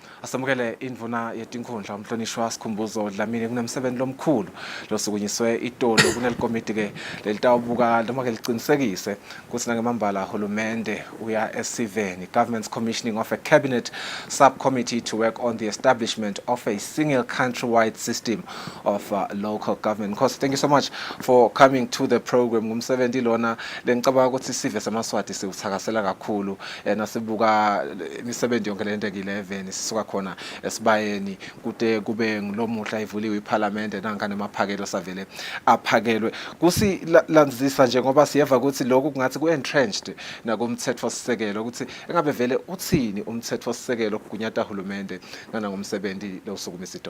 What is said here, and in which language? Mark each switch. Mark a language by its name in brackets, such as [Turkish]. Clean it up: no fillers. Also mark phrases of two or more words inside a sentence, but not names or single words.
[Swati] samukele indvuna yetinkhundla umhlonishwa Sikhumbuzo Dlamini kunemsebenzi lomkhulu losukunyiswe itolo kunelikomiti ke lelitawubuka noma ke liqinisekise ukuthi nangemambala hulumende uya esiveni [English] government's commissioning of a cabinet subcommittee to work on the establishment of a single countrywide system of local government. Because thank you so much for coming to the program. [Swati] Ngumsebenzi lona lengicabanga ukuthi sive semaswati siuthakasela kakhulu nasibuka imisebenzi yonke lento ke11 sisuka khona esibayeni kude kube ngilomuhla ivuliwe iParliament nangane amaphakelo savele aphakelwe kusilandzisa njengoba siyeva ukuthi lokhu kungathi ku-entrenched nakumthetho sisekelo ukuthi engabe vele uthini umthetho sisekelo kugunyata hulumende ngomsebenzi losukumisa itolo.